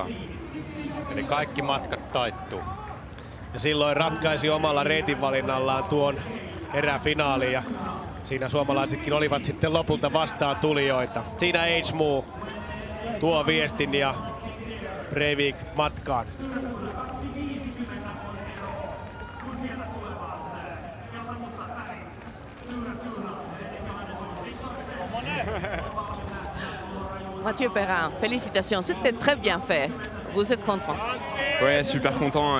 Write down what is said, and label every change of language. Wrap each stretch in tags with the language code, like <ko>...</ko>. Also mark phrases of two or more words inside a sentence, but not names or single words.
<fi>Eli kaikki matkat taittuu. Ja silloin ratkaisi omalla reitinvalinnallaan tuon eräfinaalin ja siinä suomalaisetkin olivat sitten lopulta vastaan tulijoita. Siinä Edgemu tuo viestin ja Breivik matkaan.</fi> <fr>Mathieu Perrin, félicitations, c'était très bien fait. Vous êtes content? Ouais, super content.</fr>